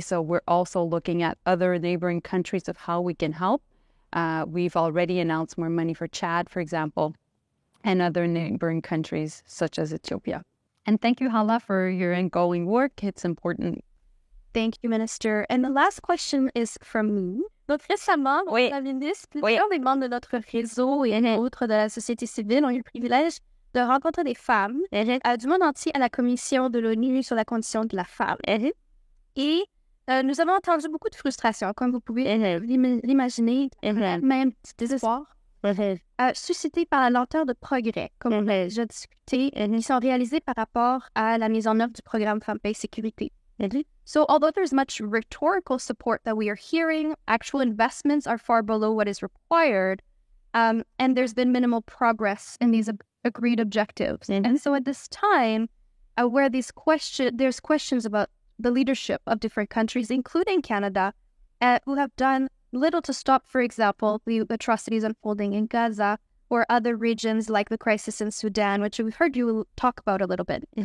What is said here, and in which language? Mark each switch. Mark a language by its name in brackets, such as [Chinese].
[English] So we're also looking at other neighboring countries of how we can help. We've already announced more money for Chad, for example, and other neighboring countries such as Ethiopia. And thank you, Hala, for your ongoing work. It's important. Thank you, Minister. And the last question is from me. [French] Donc récemment, la ministre, plusieurs des membres de notre réseau et autres de la société civile ont eu le privilège de rencontrer des femmes du monde entier à la Commission de l'ONU sur la condition de la femme. Et Nous avons entendu beaucoup de frustration, comme vous pouvez l'imaginer, même du désespoir, suscité par la lenteur de progrès, comme on a déjà discuté, qui sont réalisés par rapport à la mise en œuvre du programme Femmes, Paix, Sécurité. [English] So although there's much rhetorical support that we are hearing, actual investments are far below what is required, and there's been minimal progress in these agreed objectives. And so at this time, where there's questions about the leadership of different countries, including Canada, who have done little to stop, for example, the atrocities unfolding in Gaza or other regions like the crisis in Sudan, which we've heard you talk about a little bit.